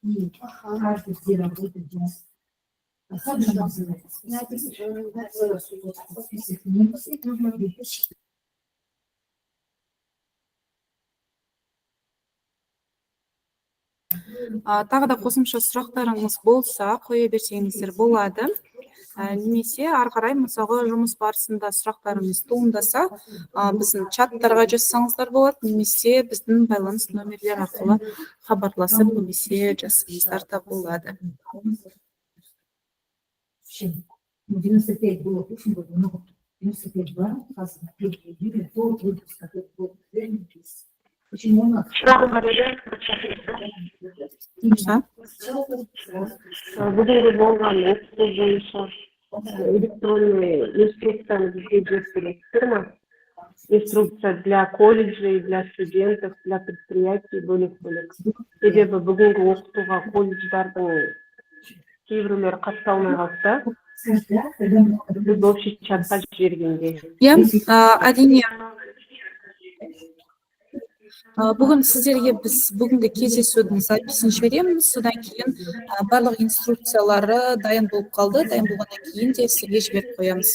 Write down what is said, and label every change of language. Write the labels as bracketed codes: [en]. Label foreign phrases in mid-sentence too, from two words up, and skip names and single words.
[kk] Тағы да қосымша сұрақтарыңыз болса, қоя берсеңіздер болады. Немесе ары қарай мысалға жұмыс барысында сұрақтарыңыз туындаса, біздің чаттарға жазсаңыздар болады, немесе біздің байланыс номерлер арқылы хабарласып, немесе жазсаңыздар да болады. [ru] Зачем? Ну, 95 было в прошлом году, но 95 [kk] бар, қазір [ru] июля, то выпуск, который был написан. Почему у нас? [kk] Сұрағым бар еді. Бүгінгі болған оқыту бойынша электронный инструкцияны бізге берсеңіздер ма? [ru] Инструкция для колледжей, для студентов, для предприятий бөлек-бөлек. [kk] Себебі бүгінгі оқытуға колледждардың кейбіреулері қатыса алмай қалса, біз общий чатқа жібергенде. Иә, әрине. Бүгін сіздерге біз бүгінгі кездесудің записін жібереміз, содан кейін барлық инструкциялары дайын болып қалды, дайын болғаннан кейін де сізге жіберіп қоямыз.